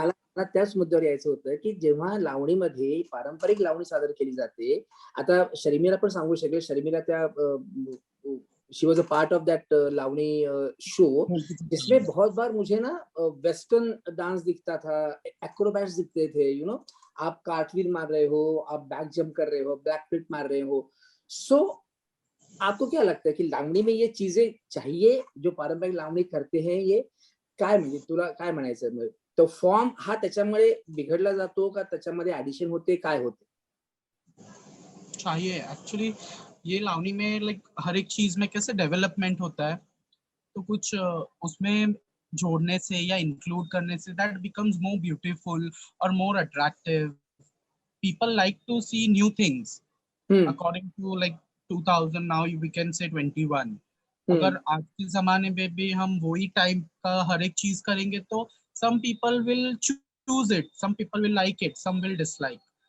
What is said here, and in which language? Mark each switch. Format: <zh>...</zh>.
<mr>मला त्याच मुद्द्यावर यायचं होतं की जेव्हा लावणीमध्ये पारंपरिक लावणी सादर केली जाते, आता शर्मिला पण सांगू शकेल, शर्मिला त्या</mr> <en>she was a part of that</en> <hi>Lavani show, जिसमें बहुत बार मुझे ना वेस्टर्न डांस दिखता था, एक्रोबैट्स दिखते थे, यू नो, आप कार्टव्हील मार रहे हो, आप बैक जंप कर रहे हो, बैक फ्लिप मार रहे हो। सो आपको क्या लगता है कि लावणी में ये चीजें चाहिए जो पारंपरिक लावणी करते हैं,</hi> <mr>ये काय म्हणजे तुला काय म्हणायचं, तो फॉर्म हा त्याच्यामुळे बिघडला जातो का, त्याच्यामध्ये ऍडिशन होते, काय होते?</mr> <hi>चाहिए एक्चुअली, ये लावनी में लाइक हर एक चीज में कैसे डेवलपमेंट होता है, तो कुछ उसमें जोड़ने से या इंक्लूड करने say</hi> <en>That becomes more beautiful और more attractive. People like to see new things according to like 2000, now we can say 21।</en> <hi>अगर आज के जमाने में भी हम वही टाइप का हर एक चीज करेंगे तो</hi> <en>some people will choose choose it. Some people will like it, some will dislike.</en>